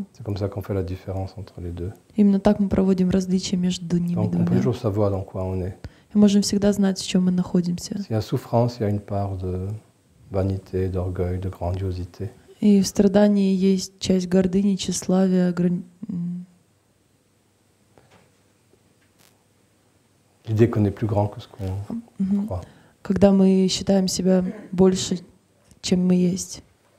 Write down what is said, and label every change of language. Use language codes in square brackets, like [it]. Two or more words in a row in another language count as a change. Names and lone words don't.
[fr] C'est comme ça qu'on fait la différence entre les deux. [ru] Именно так мы проводим различия между ними [fr] Donc on peut [ru] двумя. [fr] toujours savoir dans quoi on est. [ru] Мы можем всегда знать, в чем мы находимся. [fr] S'il y a souffrance, il y a une part de vanité, d'orgueil, de grandiosité. [ru] И в страдании есть часть гордыни, тщеславия, [fr] L'idée qu'on est plus grand que ce qu'on croit. [ru] когда мы считаем себя больше, чем мы есть.